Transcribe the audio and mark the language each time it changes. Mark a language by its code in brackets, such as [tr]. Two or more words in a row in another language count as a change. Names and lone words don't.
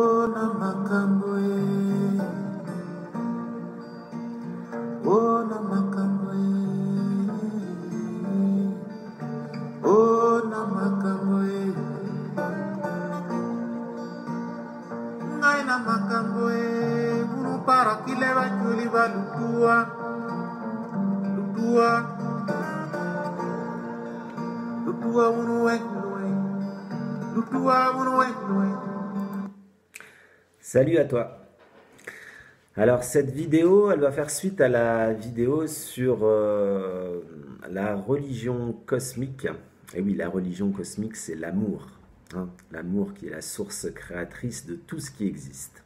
[ln] na makambo oh na makambo oh na makambo ngai na makambo munu para kile bajuli balutua lutua munu lutua munu. [fr] Salut à toi. Alors cette vidéo, elle va faire suite à la vidéo sur la religion cosmique. Et oui, la religion cosmique, c'est l'amour. Hein, l'amour qui est la source créatrice de tout ce qui existe.